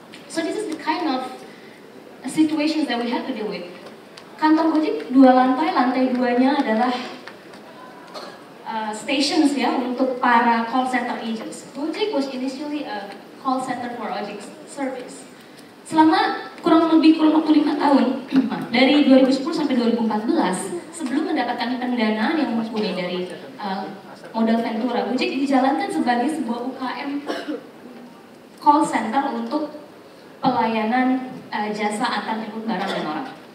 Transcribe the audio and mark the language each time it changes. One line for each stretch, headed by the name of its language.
English: So this is the kind of situations that we have to deal with.
Indonesian: Kantor Gojek 2 lantai, lantai 2-nya adalah stations ya untuk para call center agents.
English: Gojek was initially a call center for ojek service.
Indonesian: Selama kurang waktu 5 tahun, dari 2010 sampai 2014, sebelum mendapatkan pendanaan yang mumpuni dari modal Ventura, Gojek dijalankan sebagai sebuah UKM call center untuk pelayanan jasa antar jemput barang dan orang.